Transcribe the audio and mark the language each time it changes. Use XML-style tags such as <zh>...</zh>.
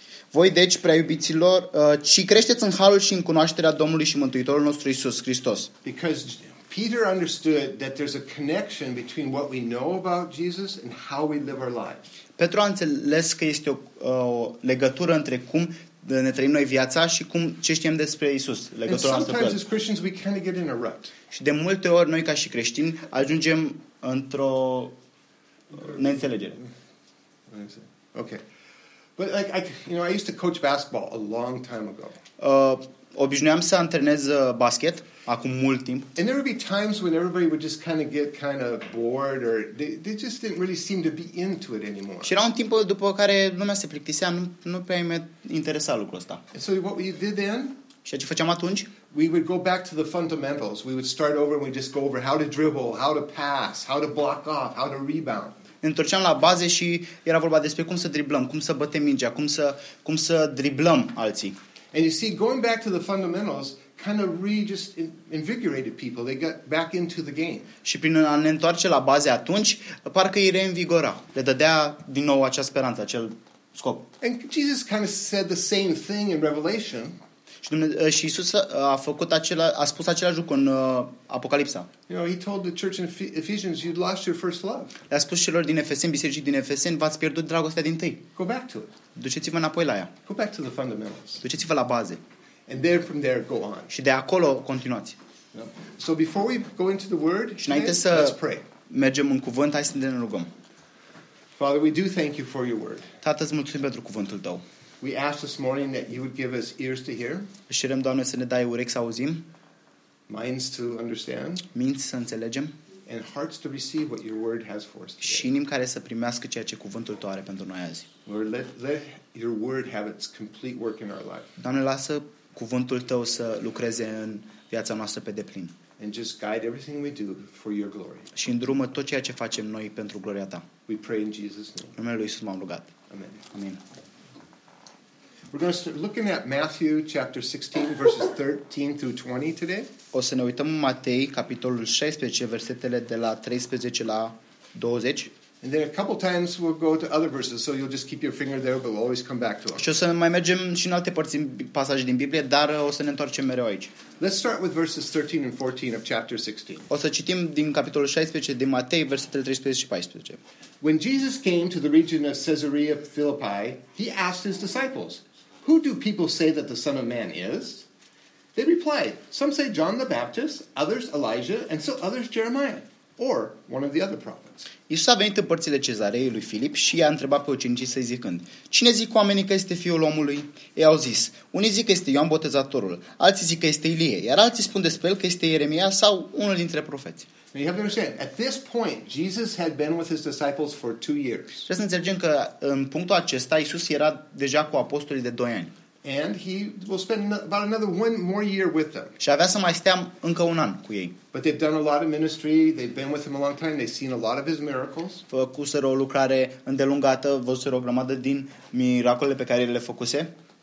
<ro>Voi deci, prea iubiților, ci creșteți în harul și în cunoașterea Domnului și Mântuitorului nostru Iisus Hristos.</ro> <en>Because Peter understood that there's a connection between what we know about Jesus and how we live our lives.</en> <ro>Petru a înțeles că este o legătură între cum ne trăim noi viața și cum ce știm despre Iisus, legătura noastră cu el.</ro> <en>And sometimes as Christians we kind of get in a rut.</en> <ro>Și de multe ori noi ca și creștini ajungem într-o neînțelegere.</ro> <en>Okay. But like I used to coach basketball a long time ago.</en> <ro>Obișnuiam să antrenez basket acum mult timp.</ro> <en>And there would be times when everybody would just kind of get kind of bored or they just didn't really seem to be into it anymore.</en> <ro>Și era un timp după care lumea se plictisea, nu prea îmi interesa lucrul ăsta.</ro> <en>So what we did then?</en> <ro>Și ce făceam atunci?</ro> <en>We would go back to the fundamentals. We would start over and we just go over how to dribble, how to pass, how to block off, how to rebound.</en> <ro>Ne întorceam la baze și era vorba despre cum să driblăm, cum să bătem mingea, cum să driblăm alții.</ro> <en>And you see, going back to the fundamentals kind of just invigorated people. They got back into the game.</en> <ro>Și prin a ne întoarce la baze atunci, parcă îi reinvigora. Le dădea din nou acea speranță, acel scop.</ro> <en>And Jesus kind of said the same thing in Revelation.</en> <ro>Și Iisus a spus același lucru în Apocalipsa.</ro> <en>You know, he told the church in Ephesians you'd lost your first love.</en> <ro>Le-a spus celor din Efeseni, bisericii din Efeseni, v-ați pierdut dragostea din tâi.</ro> <en>Go back to it.</en> <ro>Duceți-vă înapoi la ea.</ro> <en>Go back to the fundamentals.</en> <ro>Duceți-vă la baze.</ro> <en>And there from there go on.</en> <ro>Și de acolo continuați.</ro> <en>So before we go into the word,</en> <ro>și înainte să mergem în cuvânt, hai să ne rugăm.</ro> <en>Father, we do thank you for your word.</en> <ro>Tată, îți mulțumim pentru cuvântul tău.</ro> <en>We ask this morning that you would give us ears to hear.</en> <ro>Cerem, Doamne, să ne dai urechi să auzim.</ro> <en>Minds to understand.</en> <ro>Minți să înțelegem.</ro> <en>and hearts to receive what your word has for us.</en> <ro>Și inimi care să primească ceea ce cuvântul tău are pentru noi azi.</ro> <en>Lord, let your word have its complete work in our life.</en> <ro>Doamne, lasă cuvântul tău să lucreze în viața noastră pe deplin.</ro> <en>And just guide everything we do for your glory.</en> <ro>Și îndrumă tot ceea ce facem noi pentru gloria ta.</ro> <en>We pray in Jesus' name.</en> <ro>În numele lui Isus m-am rugat.</ro> <en>Amen.</en> <ro>Amen.</ro> <en>We're going to start looking at Matthew chapter 16, verses 13 through 20 today.</en> <ro>O să ne uităm în Matei, capitolul 16, versetele de la 13 la 20.</ro> <en>And then a couple times we'll go to other verses, so you'll just keep your finger there, but we'll always come back to them.</en> <ro>Și o să mai mergem și în alte părți în pasaje din Biblie, dar o să ne întoarcem mereu aici.</ro> <en>Let's start with verses 13 and 14 of chapter 16.</en> <ro>O să citim din capitolul 16 din Matei, versetele 13 și 14.</ro> <en>When Jesus came to the region of Caesarea Philippi, he asked his disciples, "Who do people say that the Son of Man is?" They replied, "Some say John the Baptist, others Elijah, and still others Jeremiah, or one of the other prophets."</en> <ro>Iisus a venit în părțile Cezarei lui Filip și i-a întrebat pe ucenicii săi zicând, "Cine zic oamenii că este fiul omului?" Ei au zis, "Unii zic că este Ioan Botezatorul, alții zic că este Ilie, iar alții spun despre el că este Ieremia sau unul dintre profeți."</ro> <en>Now you have to understand, at this point, Jesus had been with his disciples for 2 years.</en> <ro>Trebuie să înțelegem că în punctul acesta, Iisus era deja cu apostolii de 2 ani.</ro> <en>And he will spend about another 1 more year with them.</en> <ro>Și avea să mai stea încă un an cu ei.</ro> <en>But they've done a lot of ministry, they've been with him a long time, they've seen a lot of his miracles.</en> <ro>Făcuseră o lucrare îndelungată, văzuseră o grămadă din miracolele pe care le făcuse.</ro>